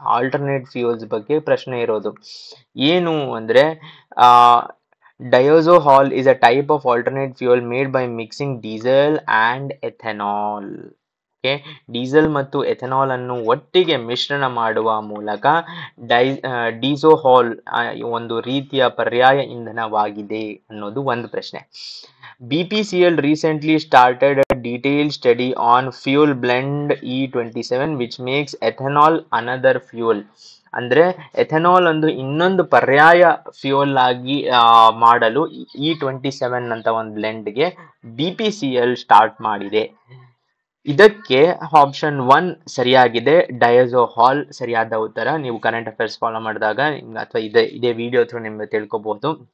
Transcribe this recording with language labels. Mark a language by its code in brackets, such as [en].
[kn] Alternate fuels ಬಗ್ಗೆ ಪ್ರಶ್ನೆ ಇರೋದು. ಏನು ಅಂದ್ರೆ [en] Diesohol is a type of alternate fuel made by mixing diesel and ethanol. [kn] Diesel ಮತ್ತು ಎಥೆನಾಲ್ ಅನ್ನು ಒಟ್ಟಿಗೆ ಮಿಶ್ರಣ ಮಾಡುವ ಮೂಲಕ ಡೀಸೋಹಾಲ್ ಒಂದು ರೀತಿಯ ಪರ್ಯಾಯ ಇಂಧನವಾಗಿದೆ ಅನ್ನೋದು ಒಂದು ಪ್ರಶ್ನೆ. [en] BPCL recently started a detailed study on fuel blend E27 which makes ethanol another fuel. [kn] ಅಂದ್ರೆ ಎಥೆನಾಲ್ ಒಂದು ಇನ್ನೊಂದು ಪರ್ಯಾಯ ಫ್ಯೂಯಲ್ ಆಗಿ ಮಾಡಲು E27 ಅಂತ ಒಂದು ಬ್ಲೆಂಡ್ಗೆ BPCL ಸ್ಟಾರ್ಟ್ ಮಾಡಿದೆ. ಇದಕ್ಕೆ ಆಪ್ಷನ್ 1 ಸರಿಯಾಗಿದೆ, ಡಯೋಸೋಹಾಲ್ ಸರಿಯಾದ ಉತ್ತರ. ನೀವು ಕರೆಂಟ್ ಅಫೇರ್ಸ್ ಫಾಲೋ ಮಾಡಿದಾಗ ಅಥವಾ ಇದೇ ವಿಡಿಯೋ ಥ್ರೂ ನಿಮ್ಗೆ ತಿಳ್ಕೊಬಹುದು.